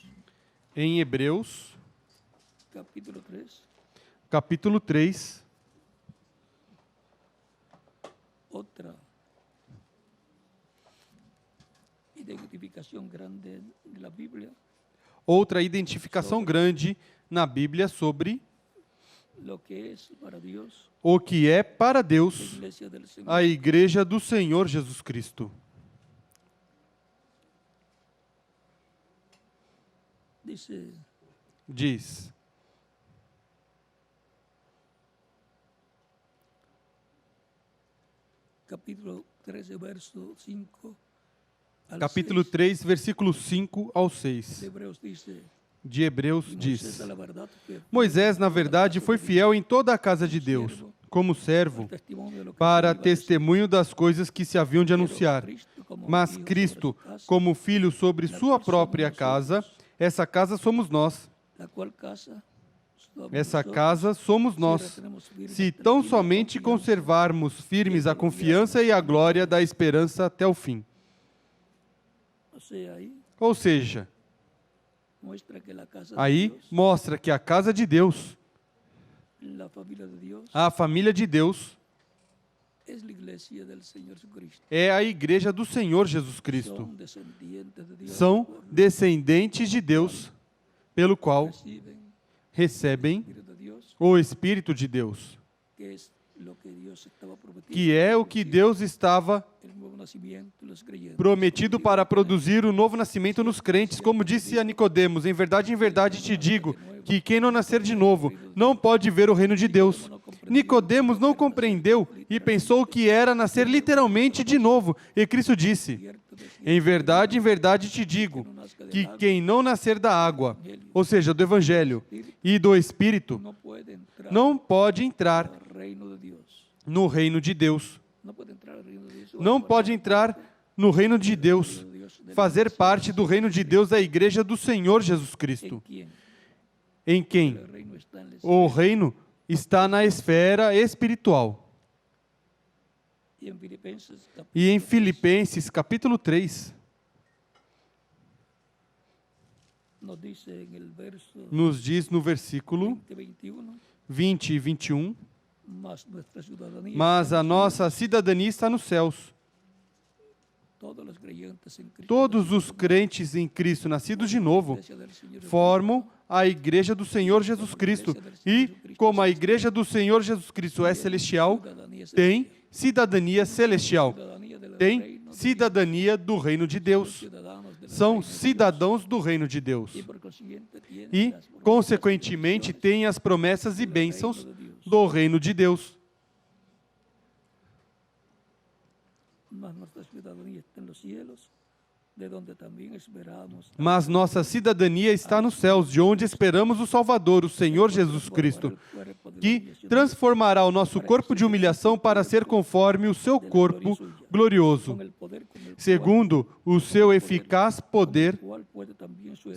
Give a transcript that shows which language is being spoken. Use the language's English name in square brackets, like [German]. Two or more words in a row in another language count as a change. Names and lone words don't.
[Portuguese] em Hebreus, capítulo 3 capítulo 3, [Spanish] otra identificación grande de la Biblia, [Portuguese] outra identificação grande na Bíblia sobre [Spanish] lo que es para Dios [Portuguese] o que é para [Spanish] la [Portuguese] Deus [Spanish] iglesia del Señor. [Portuguese] a igreja do Senhor Jesus Cristo. [Spanish] Dice, [Portuguese] Diz, [Spanish] capítulo 13, verso 5 al [Portuguese] capítulo [Spanish] 6 [Portuguese] 3, versículo 5 ao [Spanish] de [Portuguese] 6 [Spanish] Hebreos dice, [Portuguese] de Hebreus [Spanish] "Y [Portuguese] diz: [Spanish] Moisés, a la verdad, fue [Portuguese] Moisés, na [Spanish] fiel en toda la [Portuguese] verdade, [Spanish] casa [Portuguese] foi [Spanish] de [Portuguese] fiel [Spanish] Dios, [Portuguese] em toda a casa de Deus, como servo, [Spanish] al testimonio de lo que [Portuguese] para [Spanish] se iba a decir. [Portuguese] testemunho das coisas que se haviam de [Spanish] Pero [Portuguese] anunciar. [Spanish] Cristo, como [Portuguese] Mas [Spanish] hijo sobre [Portuguese] Cristo, [Spanish] su casa, [Portuguese] como filho sobre [Spanish] la [Portuguese] sua [Spanish] cual [Portuguese] própria [Spanish] somos [Portuguese] casa, [Spanish] nosotros, [Portuguese] essa casa somos nós. [Spanish] la cual casa somos [Portuguese] Essa [Spanish] nosotros, [Portuguese] casa somos [Spanish] si [Portuguese] nós. [Spanish] retenemos firme [Portuguese] Se [Spanish] hasta el [Portuguese] tão [Spanish] fin la [Portuguese] somente [Spanish] confianza [Portuguese] conservarmos firmes a confiança e a glória da esperança até o fim. [Spanish] O sea, ahí [Portuguese] Ou seja, [Spanish] muestra que la casa [Portuguese] aí [Spanish] de Dios, [Portuguese] mostra que a casa de Deus, [Spanish] la familia de Dios, [Portuguese] a família de Deus, [Spanish] es la iglesia del Señor Jesucristo. [Portuguese] é a igreja do Senhor Jesus Cristo. [Spanish] Son descendientes de Dios, [Portuguese] São [Spanish] pueblo, [Portuguese] descendentes de Deus, pelo qual [Spanish] reciben [Portuguese] recebem [Spanish] el Espíritu de Dios, [Portuguese] o Espírito de Deus, [Spanish] que es lo que Dios estaba prometiendo. [Portuguese] que é o que Deus estava [Spanish] El nuevo nacimiento de los creyentes. [Portuguese] prometido para produzir o novo nascimento nos crentes, como disse a Nicodemos: em verdade te digo que quem não nascer de novo não pode ver o reino de Deus. Nicodemos não compreendeu e pensou que era nascer literalmente de novo, e Cristo disse: [Spanish] Cierto de que [Portuguese] em verdade te digo que quem não nascer da água, ou seja, do Evangelho e do Espírito, [Spanish] no puede entrar [Portuguese] não pode entrar [Spanish] al reino de Dios. [Portuguese] no reino de Deus. [Spanish] No puede entrar al reino de Dios. [Portuguese] Não pode entrar no reino de Deus, fazer parte do reino de Deus da igreja do Senhor Jesus [Spanish] ¿En [Portuguese] Cristo, [Spanish] quién? [Portuguese] em quem [Spanish] El reino está en la [Portuguese] o reino está na esfera espiritual. [Spanish] Y en Filipenses capítulo [Portuguese] E em [Spanish] 3, [Portuguese] Filipenses, capítulo 3, [Spanish] nos dice en el verso [Portuguese] nos diz no versículo [Spanish] 20, 21, [Portuguese] 20 e 21, [Spanish] mas nuestra ciudadanía [Portuguese] mas [Spanish] está [Portuguese] a [Spanish] en los [Portuguese] nossa cidadania está nos céus. [Spanish] cielos. Todos los creyentes en Cristo [Portuguese] Todos os crentes em Cristo, nascidos de novo, [Spanish] iglesia del Señor [Portuguese] formam a igreja do Senhor Jesus Cristo. E, como a igreja do Senhor Jesus Cristo é celestial, [Spanish] ciudadanía [Portuguese] tem cidadania celestial, [Spanish] ciudadanía del [Portuguese] tem [Spanish] reino de [Portuguese] cidadania do reino de Deus. [Spanish] ciudadanos del [Portuguese] São [Spanish] reino de Dios. [Portuguese] cidadãos do reino de Deus. [Spanish] Y por consiguiente tienen [Portuguese] E, [Spanish] las promesas [Portuguese] consequentemente, [Spanish] y bendiciones [Portuguese] têm as promessas e bênçãos do reino de Deus. [Spanish] mas nuestra ciudadanía está en los cielos, de donde también esperamos [Portuguese] Mas nossa cidadania está nos céus, de onde esperamos o Salvador, o Senhor Jesus Cristo, que transformará o nosso corpo de humilhação para ser conforme o seu corpo glorioso, [Spanish] con el poder con el [Portuguese] segundo o seu eficaz poder, [Spanish] cual puede también sujetar